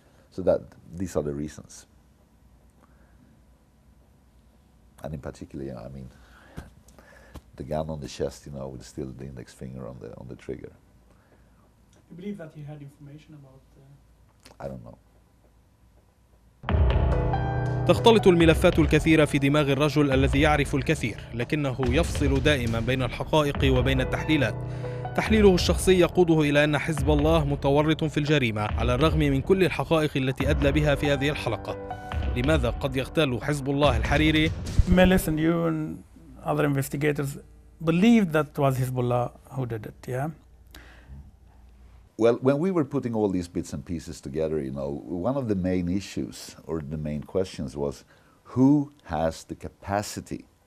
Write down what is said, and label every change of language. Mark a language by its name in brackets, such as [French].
[English] So these are the reasons. And in particular, the gun on the chest, with still the index finger on the trigger. You believe that he had information about? I don't know. [Arabic] تختلط الملفات الكثيرة في دماغ الرجل الذي يعرف الكثير، لكنه يفصل دائما بين الحقائق وبين التحليلات. تحليله الشخصي يقوده إلى أن حزب الله متورط في الجريمة على الرغم من كل الحقائق التي أدلى بها في هذه الحلقة. لماذا قد يغتال حزب الله الحريري؟ [English] Melis and you and other investigators believed that it was Hezbollah who did it, yeah? Well, when we were putting all these bits and pieces together, one of the main issues or the main questions was who has the capacity